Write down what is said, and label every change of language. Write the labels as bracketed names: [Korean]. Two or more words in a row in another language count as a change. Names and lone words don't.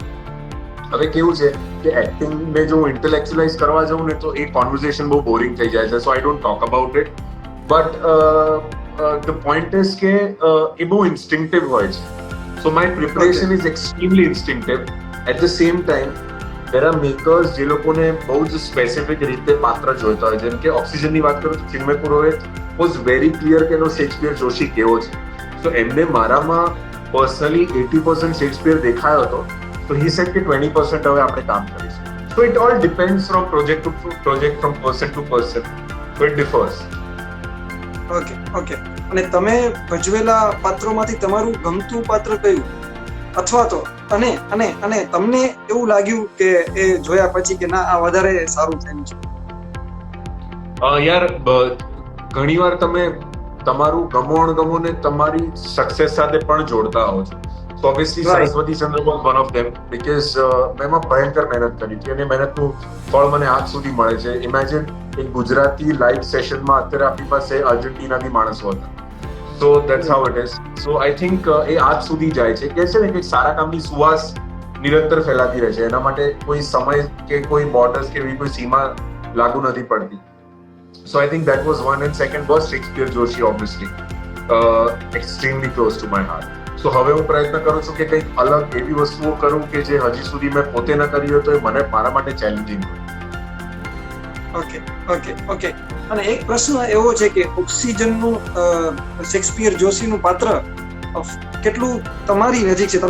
[Gujarati] હવે કેવું છે કે એક્ટિંગને જો હું ઇન્ટેલેક્ચ્યુઅલાઇઝ કરવા જાઉં ને તો એ કોન્વર્ઝેશન બહુ બોરિંગ થઈ જાય છે. [English] so I don't talk about it. but the point is [Gujarati] કે એ બહુ ઇન્સ્ટિંક્ટિવ હોય છે. [English] so my preparation is extremely instinctive. at the same time there are makers [Gujarati] જે લોકોને બહુ જ સ્પેસિફિક રીતે પાત્ર જોઈતા હોય. જેમ કે ઓક્સિજનની વાત કરું તો ચિન્મય પુરોહિત [English] was very clear [Gujarati] કે એનો શેક્સપિયર જોશી કેવો છે. તો એમને મારામાં પર્સનલી 80% શેક્સપિયર દેખાયો હતો. તો [English] he said [Gujarati] કે 20% હવે આપણે કામ કરીશું. [English] so it all depends from project to project, from person to person. so it differs. okay okay. [Gujarati] અને તમે ભજવેલા પાત્રોમાંથી તમારું ગમતું પાત્ર કયું? અથવા તો અને તમને એવું લાગ્યું કે એ જોયા પછી કે ના આ વધારે સારું થયું છે? યાર, ઘણીવાર તમે તમારું ગમો અણગમોને તમારી સક્સેસ સાથે પણ જોડતા હો છો. [English] So obviously Saraswati Chandra was one of them because [Gujarati] મેં એમાં ભયંકર મહેનત કરી હતી અને મહેનતનું ફળ મને આજ સુધી મળે છે. ઇમેજિન એક ગુજરાતી લાઈવ સેશનમાં અત્યારે આપણી પાસે અર્જેન્ટિનાથી માણસો હતા. [English] So that's how it is. So I think [Gujarati] એ આજ સુધી જાય છે. કે છે ને કે સારા કામની સુવાસ નિરંતર ફેલાતી રહે છે. એના માટે કોઈ સમય કે કોઈ બોર્ડર્સ કે એવી કોઈ સીમા લાગુ નથી પડતી. [English] So I think that was one. And second was Shakespeare Joshi, obviously. Extremely close to my heart. [Gujarati] So હવે હું પ્રયત્ન કરું છું કે કંઈક અલગ એવી વસ્તુઓ કરું કે જે હજી સુધી મેં પોતે ન કરી હોય તો એ મારા માટે ચેલેન્જિંગ હોય. ઓકે. અને એક પ્રશ્ન એવો છે કે ઓક્સિજનનું શેક્સપિયર જોશીનું પાત્ર કેટલું તમારી નજીક છે?